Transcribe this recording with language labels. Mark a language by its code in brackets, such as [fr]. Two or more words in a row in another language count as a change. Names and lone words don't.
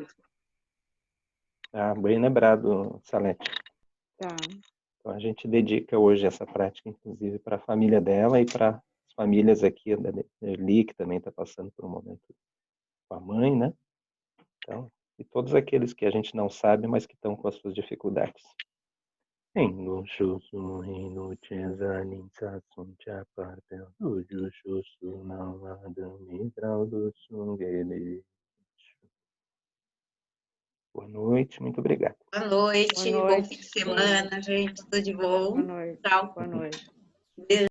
[pt] Ah, bem lembrado, Salete. Tá. Então a gente dedica hoje essa prática, inclusive, para a família dela e para as famílias aqui da Eli, que também está passando por um momento com a mãe, né? Então, e todos aqueles que a gente não sabe, mas que estão com as suas dificuldades. Em Shusu, Hinu, Chezanin, Satsun, Chapartel, Uju, Shusu, Namadam, Mitral, do Sungele. Boa noite, muito obrigado. Boa noite, bom fim de semana, gente, tudo de bom. Boa noite. Tchau. Boa noite. Beijo.